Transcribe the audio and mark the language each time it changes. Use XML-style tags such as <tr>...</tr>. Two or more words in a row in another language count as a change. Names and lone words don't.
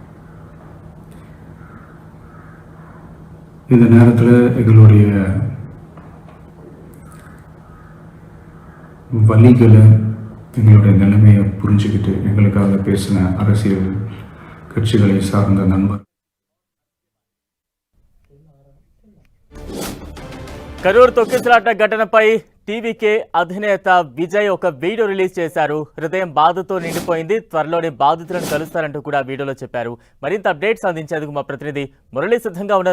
<ta>இந்த நேரத்தில் எங்களுடைய வலிகளை, எங்களுடைய நிலைமையை புரிஞ்சுக்கிட்டு எங்களுக்காக பேசின அரசியல் கட்சிகளை சார்ந்த நண்பர்.</ta> <te>కరూర్ తొక్కిసలాట ఘటనపై టీవీకే అధినేత విజయ్ ఒక వీడియో రిలీజ్ చేశారు. హృదయం బాధతో నిండిపోయింది, త్వరలోనే బాధితులను కలుస్తారంటూ కూడా వీడియోలో చెప్పారు. మరింత అప్డేట్స్ అందించేందుకు మా ప్రతినిధి మురళి సిద్ధంగా ఉన్నారు.</te>